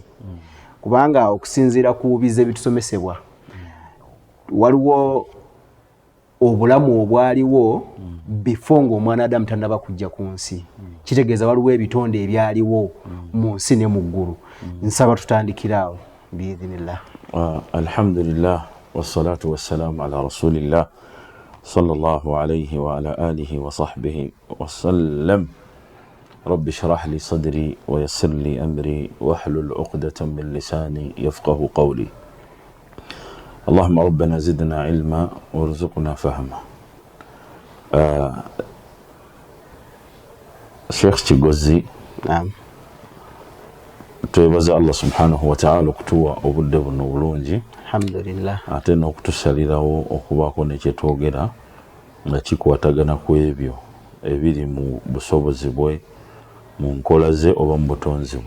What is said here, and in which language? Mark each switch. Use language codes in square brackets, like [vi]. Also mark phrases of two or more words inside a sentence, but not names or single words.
[lg] Kubanga okusinziira ku bize bitusomesebwa waliwo obulamu obwaliwo before ng'omwana Adamu tannaba kujja ku nsi. Kitegeeza waliwo ebitonde ebyaliwo mu nsi ne mu ggulu. Nsaba tutandikiraawo biidhinillah. [ar] الحمد لله والصلاة والسلام على رسول الله صلى الله عليه وعلى آله وصحبه وسلم. رب اشرح لي صدري ويسر لي أمري واحلل عقدة من لساني يفقه قولي. اللهم ربنا زدنا علما وارزقنا فهما. [lg] Sheikh Kigozi. Naam. Twebaza [ar] الله سبحانه وتعالى [lg] okutuwa obudde buno obulungi. Alhamdulillah. Ate n'okutusalirawo okubaako ne kye twogera nga kikwatagana ku ebyo ebiri mu busobozi bwe, mu nkola ze oba mu butonzi bwe.